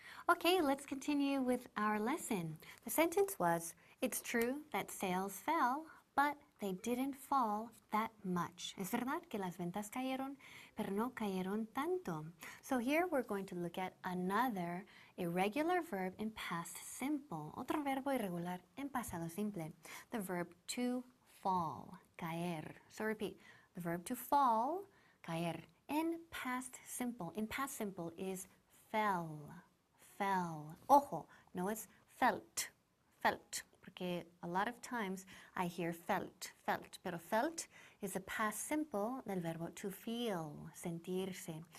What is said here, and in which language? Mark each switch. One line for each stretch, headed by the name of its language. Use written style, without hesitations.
English: Okay, let's continue with our lesson. The sentence was, it's true that sales fell, but they didn't fall that much.
Spanish: Es verdad que las ventas cayeron, pero no cayeron tanto.
English: So here we're going to look at another irregular verb in past simple.
Spanish: Otro verbo irregular en pasado simple.
English: The verb to fall, caer. So repeat, the verb to fall, caer. In past simple is fell. Fell.
Spanish: Ojo, no es felt, porque
English: a lot of times I hear felt,
Spanish: pero
English: felt is a past simple
Spanish: del verbo
English: to feel, sentirse.